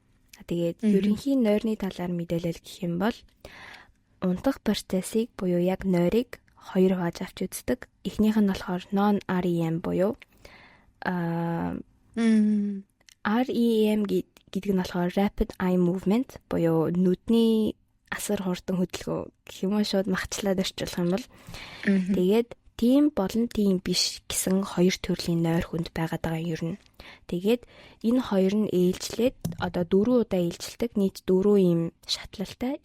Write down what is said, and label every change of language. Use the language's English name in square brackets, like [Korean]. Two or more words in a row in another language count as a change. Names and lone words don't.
[Mongolian] Тэгээд ерөнхий нойрны талаар мэдээлэл гэх юм бол унтах процессыг буюу яг нойрыг хоёр хувааж авч үздэг. Эхнийх нь болохоор non-REM буюу REM гэдэг нь болохоор [English] rapid eye movement [Mongolian] буюу нүдний асар хурдан хөдөлгөөн гэх юм уу шууд махчлаад орчуулах юм бол тэгээд тийм болон тийм биш гэсэн хоёр төрлийн нойр хүнд байгаад байгаа юм ер нь. Тэгээд энэ хоёр нь ээлжлээд одоо 4 удаа ээлжилдэг нийт 4 ийм шатлалтай.